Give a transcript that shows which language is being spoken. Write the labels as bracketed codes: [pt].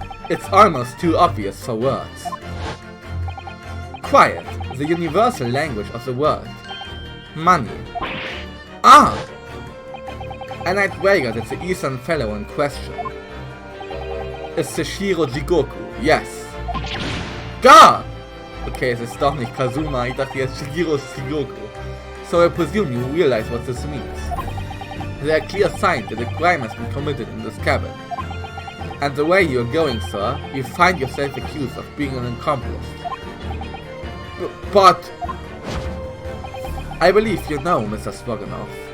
[en] It's almost too obvious for words. Quiet, the universal language of the world. Money. Ah! And I'd wager that the Eastern fellow in question is Seishiro Jigoku, yes. Gah! [de] Okay, es ist doch nicht Kazuma, ich dachte jetzt Seishiro Jigoku. [en] So I presume you realize what this means. There are clear signs that a crime has been committed in this cabin. And the way you're going, sir, you find yourself accused of being an accomplice. But... I believe you know, Mr. Stroganoff.